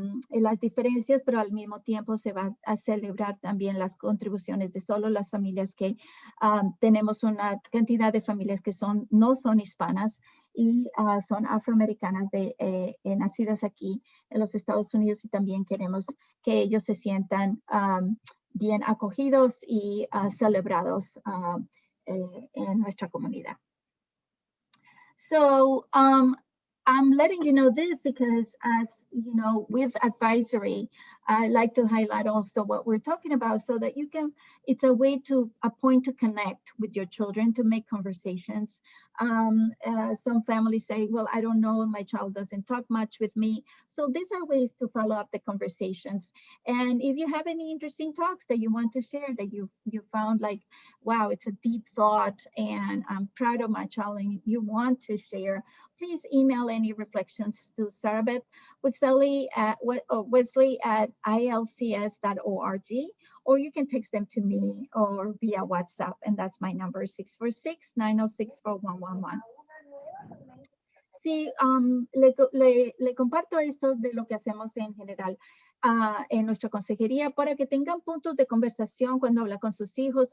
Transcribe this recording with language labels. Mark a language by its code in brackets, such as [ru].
[es] las diferencias, pero al mismo tiempo se va a celebrar también las contribuciones de solo las familias que tenemos una cantidad de familias que no son hispanas y son afroamericanas nacidas aquí en los Estados Unidos, y también queremos que ellos se sientan bien acogidos y celebrados en nuestra comunidad. [en] So I'm letting you know this because, as you know, with advisory, I like to highlight also what we're talking about so that you can, it's a way to, a point to connect with your children, to make conversations. Some families say, well, I don't know, my child doesn't talk much with me. So these are ways to follow up the conversations. And if you have any interesting talks that you want to share, that you found like, wow, it's a deep thought and I'm proud of my child and you want to share, please email any reflections to Sarabeth Wesley at IALCS.org, or you can text them to me or via WhatsApp, and that's my number, 646-906-4111. [es] Sí, le comparto esto de lo que hacemos en general en nuestra consejería para que tengan puntos de conversación cuando habla con sus hijos.